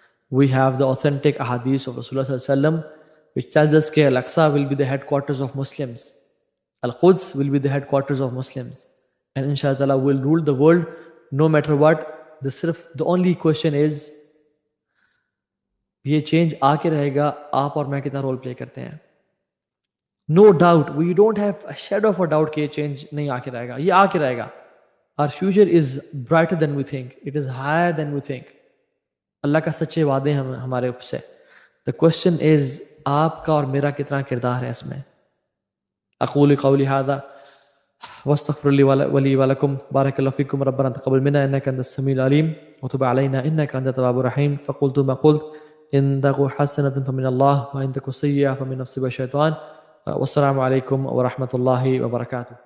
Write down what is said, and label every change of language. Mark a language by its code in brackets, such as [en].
[en] We have the authentic ahadith of Rasulullah sallallahu alaihi wasallam which tells us that Al-Aqsa will be the headquarters of Muslims. Al-Quds will be the headquarters of Muslims. And inshallah ta'ala will rule the world no matter what. The only question is, [ur] یہ change آ کے رہے گا, آپ اور میں کتنا role play کرتے ہیں. [en] No doubt, we don't have a shadow of a doubt [ur] کہ یہ چینج نہیں آ کے رہے گا, یہ آ کے رہے گا. [en] Our future is brighter than we think. It is higher than we think. [ur] اللہ کا سچے وعدے ہیں ہمارے اوپر سے. [en] The question is [ur] آپ کا اور میرا کتنا کردار ہے اس میں. [ar] اقول قولی هذا واستغفر لي ولي ولكم. بارك الله فيكم. ربنا تقبل منا انك انت السميع العليم وتب علينا انك انت التواب الرحيم. فقلت ما قلت, ان تك حسنة فمن الله وان تك سيئة فمن نفسك والشيطان. والسلام علیکم ورحمۃ اللہ وبرکاتہ.